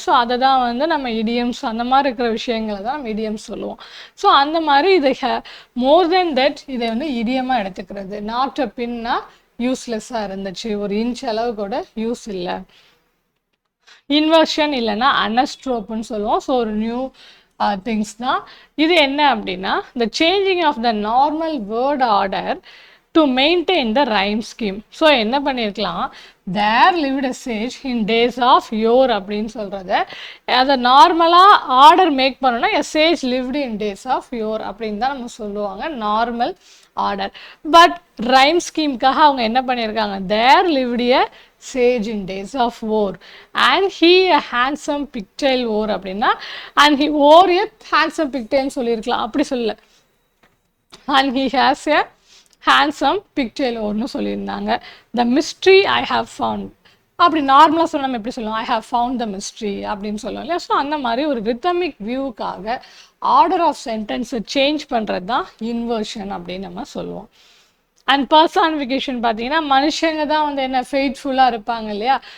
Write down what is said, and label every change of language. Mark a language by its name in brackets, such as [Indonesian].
[Tamil] So அதை தான் வந்து நம்ம இடியம்ஸ் அந்த மாதிரி இருக்கிற விஷயங்களை தான் நம்ம இடியம்ஸ் சொல்லுவோம். ஸோ அந்த மாதிரி இதை மோர் தென் தட் இதை வந்து இடியமாக எடுத்துக்கிறது. நாட் அப்பின்னா யூஸ்லெஸ்ஸாக இருந்துச்சு, ஒரு இன்ச் அளவு கூட யூஸ் இல்லை. இன்வர்ஷன் இல்லைன்னா அனஸ்ட்ரோப்புன்னு சொல்லுவோம். ஸோ ஒரு நியூ திங்ஸ் தான் இது. என்ன அப்படின்னா [English] the changing of the normal word order to maintain the rhyme scheme. [Tamil] So என்ன பண்ணியிருக்கலாம், [English] there lived a sage in days of yore [Tamil] அப்படின்னு சொல்கிறத அதை நார்மலாக ஆர்டர் மேக் பண்ணோன்னா [English] a sage lived in days of yore [Tamil] அப்படின்னு தான் நம்ம சொல்லுவாங்க, [English] Normal order. [Tamil] பட் ரைம் ஸ்கீம்காக அவங்க என்ன பண்ணியிருக்காங்க, [English] there lived a sage in days of war and he a handsome pigtail wore அப்படின்னா and he wore a handsome pigtail [Tamil] சொல்லியிருக்கலாம், அப்படி சொல்லல, [English] and he has a handsome pigtail ஓர்னு [Tamil] சொல்லியிருந்தாங்க. [English] the mystery I have found [Tamil] அப்படி நார்மலாக சொல்ல நம்ம எப்படி சொல்லுவோம், [English] I how found the mystery [Tamil] அப்படின்னு சொல்லுவோம் இல்லையா. ஸோ அந்த மாதிரி ஒரு ரித்தமிக் வியூக்காக ஆர்டர் ஆஃப் சென்டென்ஸை சேஞ்ச் பண்ணுறது தான் இன்வர்ஷன் அப்படின்னு நம்ம சொல்லுவோம். அண்ட் பர்சானிஃபிகேஷன் பார்த்தீங்கன்னா மனுஷங்க தான் வந்து என்ன ஃபெய்த்ஃபுல்லாக இருப்பாங்க இல்லையா.